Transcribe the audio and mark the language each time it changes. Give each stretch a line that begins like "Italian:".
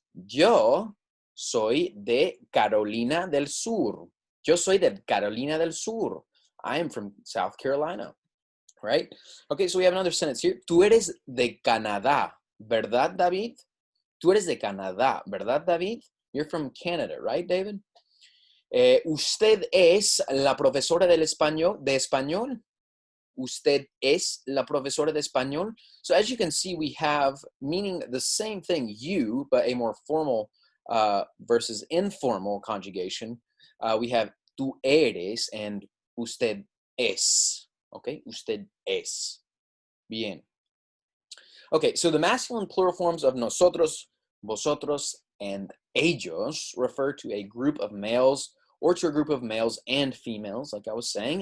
Spanish: Yo soy de Carolina del Sur. Yo soy de Carolina del Sur.
English: I am from South Carolina, right? Okay, so we have another sentence here.
Spanish: Tú eres de Canadá, ¿verdad, David? Tú eres de Canadá, ¿verdad, David?
English: You're from Canada, right, David?
Spanish: Usted es la profesora de español. Usted es la profesora de español.
English: So as you can see, we have meaning the same thing, you, but a more formal versus informal conjugation. We have tú eres and usted es. Okay,
Spanish: usted es. Bien.
English: Okay, so the masculine plural forms of nosotros, vosotros, and ellos refer to a group of males or to a group of males and females, like I was saying.